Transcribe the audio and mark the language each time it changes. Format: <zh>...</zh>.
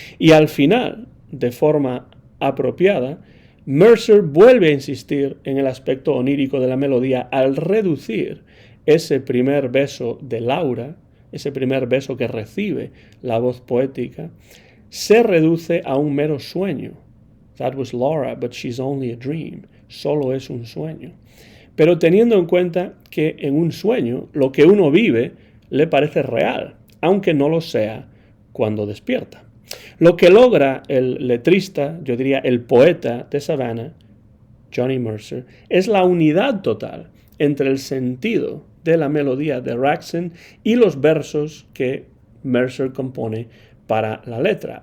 <es>Y al final, de forma apropiada, Mercer vuelve a insistir en el aspecto onírico de la melodía al reducir ese primer beso de Laura, ese primer beso que recibe la voz poética, se reduce a un mero sueño.</es> <en>That was Laura, but she's only a dream.</en> <es>Solo es un sueño. Pero teniendo en cuenta que en un sueño lo que uno vive le parece real, aunque no lo sea cuando despierta. Lo que logra el letrista, yo diría el poeta de Savannah, Johnny Mercer, es la unidad total entre el sentido de la melodía de Raxen y los versos que Mercer compone para la letra.</es>